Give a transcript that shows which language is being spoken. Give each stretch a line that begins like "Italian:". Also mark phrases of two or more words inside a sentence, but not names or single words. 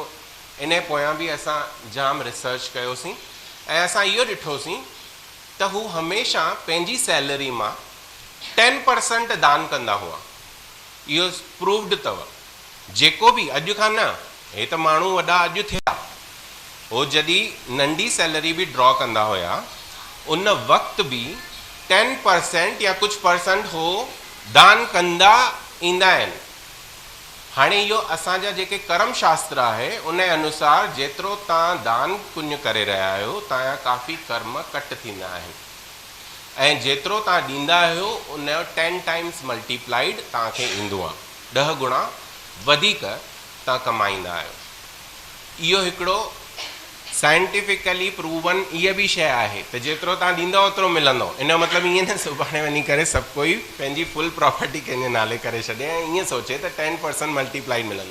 Sindhi: इन पोयां बि असां जाम रिसर्च कयोसीं ऐं असां इहो ॾिठोसीं त हू हमेशह पंहिंजी सैलरी मां 10% दान कंदा हुआ। इहो प्रूव्ड अथव। जेको बि अॼु खां न, हे त माण्हू वॾा अॼु थिया, हो जॾहिं नंढी सैलरी बि ड्रॉ कंदा हुया, उन वक़्त बि 10% या कुछ परसेंट हो दान कंदा ईंदा आहिनि। हाणे इहो असांजा जेके कर्म शास्त्र आहे उन अनुसार जेतिरो तव्हां दान पुण्य करे रहिया आहियो, तव्हांजा काफ़ी कर्म कट थींदा आहिनि, ऐं जेतिरो तव्हां ॾींदा आहियो उन जो 10
English: times multiplied
Sindhi: तव्हांखे ईंदो आहे, 10 गुणा वधीक तव्हां कमाईंदा आहियो। इहो हिकिड़ो
English: scientifically proven
Sindhi: इहा बि शइ आहे त जेतिरो तव्हां ॾींदव ओतिरो मिलंदो। इन जो मतिलबु ईअं न सुभाणे वञी करे सभु कोई पंहिंजी
English: full property
Sindhi: कंहिंजे नाले करे छॾे ऐं ईअं सोचे त 10% मल्टीप्लाइड मिलंदो।